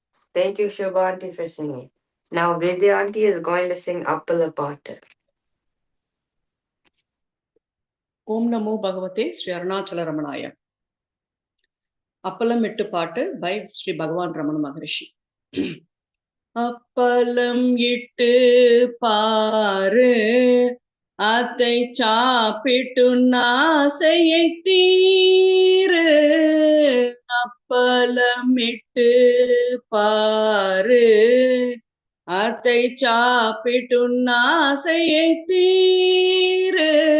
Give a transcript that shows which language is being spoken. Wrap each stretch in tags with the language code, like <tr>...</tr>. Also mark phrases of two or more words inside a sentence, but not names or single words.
<en>Thank you, Shubha Aunty, for singing. Now Vidya Aunty is going to sing Appala Paattu.</en> <sa>ॐ नमो भगवते श्री अरुणाचल रमणाय.</sa> <en>Appalam Ittu Paattu by Sri Bhagavan Ramana Maharshi.</en> <ta>அப்பலம் இட்டு பாரு அதை சாப்பிட்டு நாசையை தீரு அப்பலமிட்டு பாரு அதை சாப்பிட்டு நாசையை தீரு</ta>